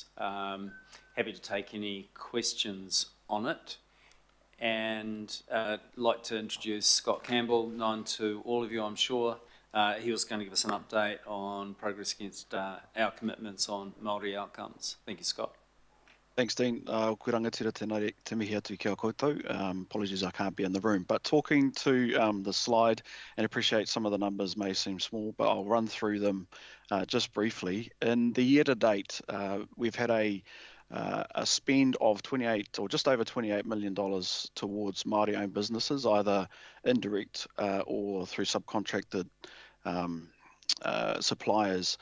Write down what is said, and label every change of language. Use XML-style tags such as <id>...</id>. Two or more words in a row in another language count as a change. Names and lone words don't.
<en>Happy to take any questions on it. And like to introduce Scott Campbell, known to all of you, I'm sure. He was going to give us an update on progress against our commitments on Māori outcomes. Thank you, Scott. Thanks, Dean.</en> <mi>Ko rangatira tēnā te mihi atu kia koutou.</mi> <en>Apologies I can't be in the room. But talking to the slide, and appreciate some of the numbers may seem small, but I'll run through them just briefly. In the year to date, we've had a spend of 28 or just over $28 million towards Māori-owned businesses, either indirect or through subcontracted suppliers.</en>